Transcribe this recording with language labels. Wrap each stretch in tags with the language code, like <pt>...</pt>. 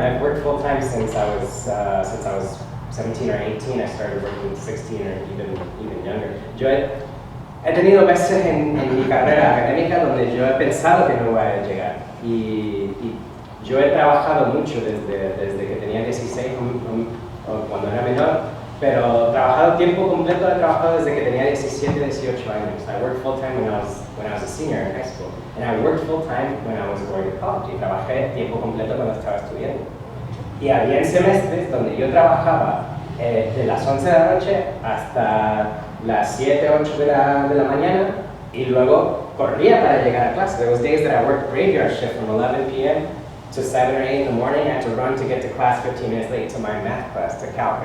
<en>I've worked full time since I was 17 or 18. I started working 16 or even younger.</en> <es>Yo he tenido veces en mi carrera académica donde yo he pensado que no voy a llegar. Y yo he trabajado mucho desde que tenía 16 o cuando era menor, pero trabajado tiempo completo he trabajado desde que tenía 17, 18 años.</es> <en>I worked full time when I was a senior in high school, and I worked full time when I was going to college.</en> <es>Y trabajé tiempo completo cuando estaba estudiando. Y había semestres donde yo trabajaba de las 11 de la noche hasta las 7, 8 de la mañana y luego corría para llegar a clase.</es> <en>There was days that I worked graveyard shift from 11 p.m. to 7 or 8 in the morning. I had to run to get to class 15 minutes late to my math class, to calc.</en>